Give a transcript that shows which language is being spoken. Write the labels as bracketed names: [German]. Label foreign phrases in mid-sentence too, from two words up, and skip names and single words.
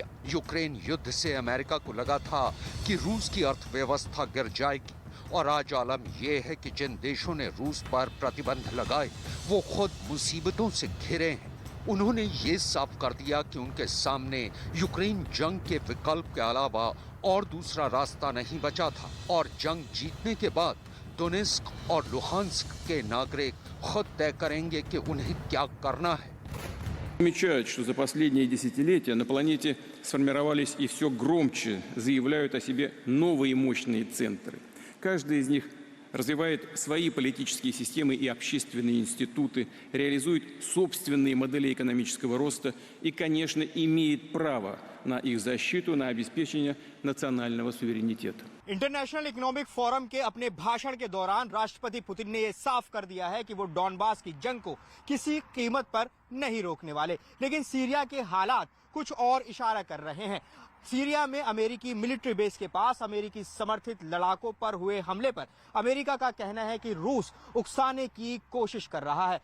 [Hindi] यूक्रेन युद्ध से अमेरिका को लगा था कि रूस की अर्थव्यवस्था गिर जाएगी और आज आलम यह है कि जिन देशों ने रूस पर प्रतिबंध लगाए वो खुद मुसीबतों से घिरे हैं। उन्होंने ये साफ कर दिया कि उनके सामने यूक्रेन जंग के विकल्प के अलावा और दूसरा रास्ता नहीं बचा था और जंग जीतने के बाद डोनेस्क और लुहांस्क के नागरिक खुद तय करेंगे कि उन्हें क्या करना है। [Russian] Отмечают, что за последние десятилетия на планете сформировались и все громче заявляют о себе новые мощные центры. Каждый из них развивает свои политические системы и общественные институты, реализует собственные модели экономического роста и, конечно, имеет право на их защиту, на обеспечение национального суверенитета. [Hindi] इंटरनेशनल इकोनॉमिक फोरम के अपने भाषण के दौरान राष्ट्रपति पुतिन ने यह साफ कर दिया है कि वो डॉनबास की जंग को किसी कीमत पर नहीं रोकने वाले। लेकिन सीरिया के हालात कुछ और इशारा कर रहे हैं। सीरिया में अमेरिकी [English] military base [Hindi] के पास अमेरिकी समर्थित लड़ाकों पर हुए हमले पर अमेरिका का कहना है कि रूस उकसाने की कोशिश कर रहा है।